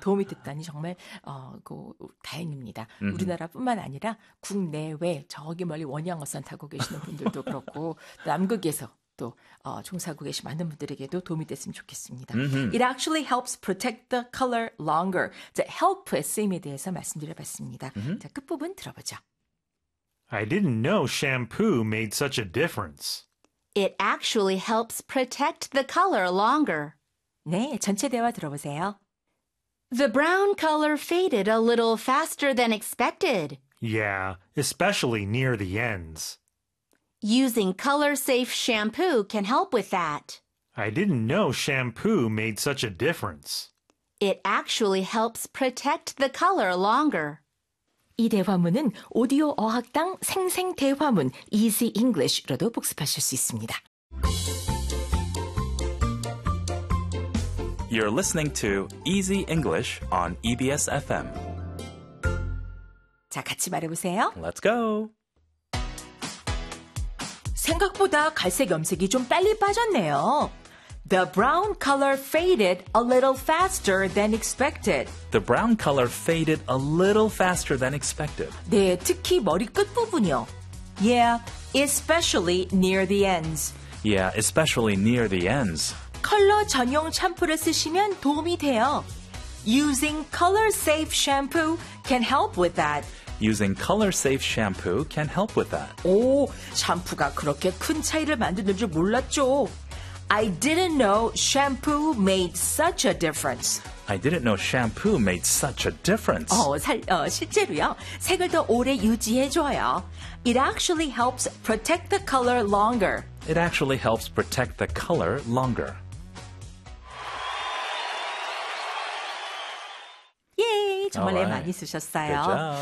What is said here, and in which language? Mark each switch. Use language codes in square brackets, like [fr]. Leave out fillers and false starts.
[ko] 도움이 됐다니 정말 다행입니다. 우리나라뿐만 아니라 국내외 저기 멀리 원양어선 타고 계시는 분들도 그렇고 남극에서 또 종사하고 계신 많은 분들에게도 도움이 됐으면 좋겠습니다. [en] It actually helps protect the color longer. [ko] 자, help의 쓰임에 대해서 말씀드려봤습니다. 자, 끝부분 들어보죠. [en] I didn't know shampoo made such a difference. It actually helps protect the color longer. [ko] 네, 전체 대화 들어보세요. [en] The brown color faded a little faster than expected. Yeah, especially near the ends. Using color-safe shampoo can help with that. I didn't know shampoo made such a difference. It actually helps protect the color longer. [ko] 이 대화문은 오디오 어학당 생생 대화문 Easy English로도 복습하실 수 있습니다. [en] You're listening to Easy English on EBS FM. [ko] 자, 같이 말해보세요. [en] Let's go. [ko] 생각보다 갈색 염색이 좀 빨리 빠졌네요. [en] The brown color faded a little faster than expected. The brown color faded a little faster than expected. [ko] 네, 특히 머리 끝부분이요. [en] Yeah, especially near the ends. Yeah, especially near the ends. [ko] 컬러 전용 샴푸를 쓰시면 도움이 돼요. [en] Using color-safe shampoo can help with that. Using color-safe shampoo can help with that. [ko] 오, 샴푸가 그렇게 큰 차이를 만드는 줄 몰랐죠. [en] I didn't know shampoo made such a difference. I didn't know shampoo made such a difference. [ko] 실제로요. 색을 더 오래 유지해줘요. [en] It actually helps protect the color longer. It actually helps protect the color longer. [ko] 예이, 정말 애 많이 [en] Alright. Good [ko] 쓰셨어요.